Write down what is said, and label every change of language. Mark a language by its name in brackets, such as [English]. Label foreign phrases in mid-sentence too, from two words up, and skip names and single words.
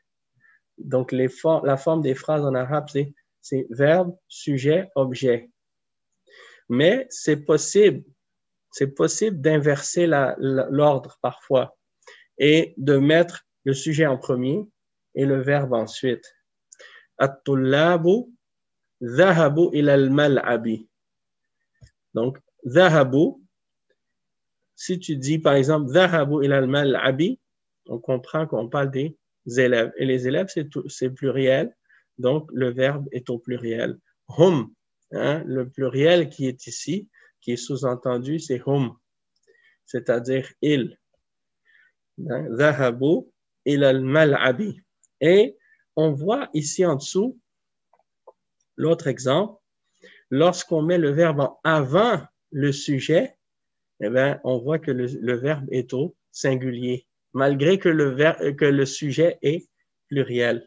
[French] Donc, la forme des phrases en arabe, c'est verbe, sujet, objet. Mais c'est possible d'inverser l'ordre parfois et de mettre le sujet en premier et le verbe ensuite. [Arabic] الطلاب ذهبوا إلى الملعب. [French] Donc, dhahabu, si tu dis par exemple [Arabic] ذهبوا إلى الملعب, [French] on comprend qu'on parle des élèves. Et les élèves, c'est pluriel, donc le verbe est au pluriel. Hum, hein, le pluriel qui est ici, qui est sous-entendu, c'est hum, c'est-à-dire il. [Arabic] ذهبوا إلى الملعب. [French] Et on voit ici en dessous l'autre exemple. Lorsqu'on met le verbe avant le sujet, eh bien, on voit que le verbe est au singulier, malgré que le sujet est pluriel.